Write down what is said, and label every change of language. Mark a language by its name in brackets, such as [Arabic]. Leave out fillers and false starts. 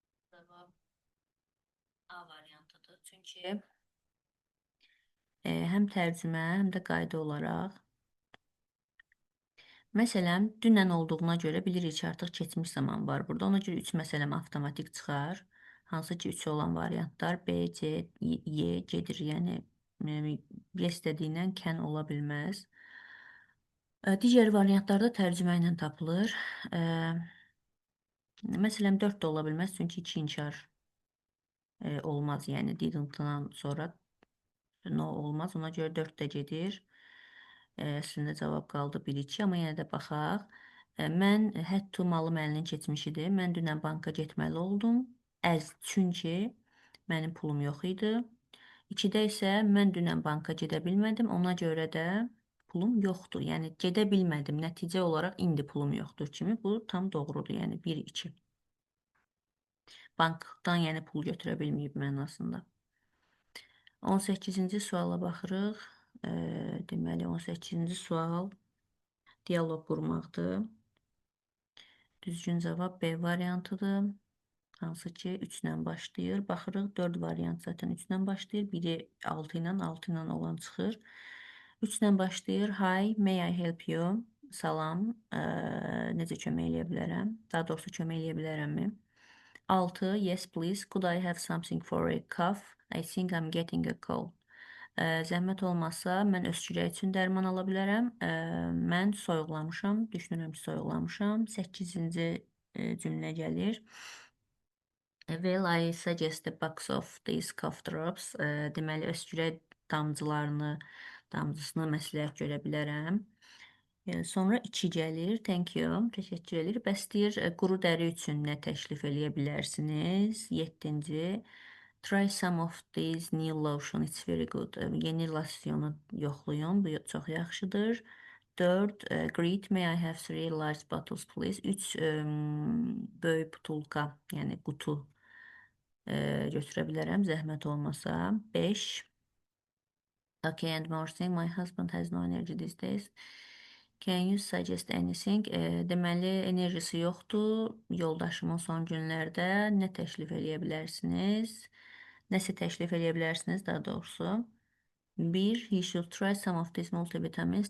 [Azerbaijani] Cavab A variantıdır. Çünki həm tərcümə, həm də qayda olaraq. Məsələn, dünən olduğuna görə bilirik ki, artıq keçmiş zaman var burada. Ona görə 3 məsələm avtomatik çıxar. Hansı ki, 3 olan variantlar B, C, Y gedir. Yəni, yes dediyindən can ola bilməz. Digər variantlarda tərcümə ilə tapılır. Məsələn, 4 də ola bilməz, çünki 2 inkar olmaz. Yəni, didn't-dan sonra no olmaz. Ona görə 4 də gedir. Əslində cavab qaldı 1-2, amma yenə də baxaq. Mən had to malı məlinin keçmişidir. Mən dünən banka getməli oldum. Çünki mənim pulum yox idi. 2-də isə mən dünən banka gedə bilmədim. Ona görə də pulum yoxdur. Yəni gedə bilmədim. Nəticə olaraq indi pulum yoxdur kimi. Bu tam doğrudur. Yəni 1-2. Bankdan yəni pul götürə bilməyib mənasında. 18-ci suala baxırıq. Deməli 18-ci sual dialoq qurmaqdır. Düzgün cavab B variantıdır. Hansı ki 3 ilə başlayır. Baxırıq 4 variant zaten 3 ilə başlayır. Biri 6 ilə, 6 ilə olan çıxır. 3 ilə başlayır. [English] Hi, may I help you? Salam, necə kömək eləyə bilərəm? [Azerbaijani] Daha doğrusu kömək eləyə bilərəmmi? [English] 6. Yes, please. Could I have something for a cough? I think I'm getting a cold. [Azerbaijani] Zəhmət olmasa, mən öskürək üçün dərman ala bilərəm. Mən soyuqlamışam, düşünürəm ki, soyuqlamışam. 8-ci cümlə gəlir. [English] Well, I suggest a box of these cough drops. [Azerbaijani] Deməli, öskürək damcısını məsləhət görə bilərəm. Sonra 2 gəlir. Thank you. Təşəkkür edir. Bəs deyir, quru dəri üçün nə təklif eləyə bilərsiniz? [English] 7-ci. Try some of these new lotion. It's very good. Yeni losyonu yoxlayın. Bu çox yaxşıdır. 4. Greet, may I have 3 large bottles please? [Azerbaijani] 3 böyük butulka, yəni qutu götürə bilərəm, zəhmət olmasa. 5. [English] Okay, and more thing, my husband has no energy these days. Can you suggest anything? [Azerbaijani] Deməli, enerjisi yoxdur. Yoldaşımın son günlərdə nə təklif eləyə bilərsiniz? Nəsə təklif eləyə bilərsiniz, daha doğrusu. 1. [English] He should try some of these multivitamins.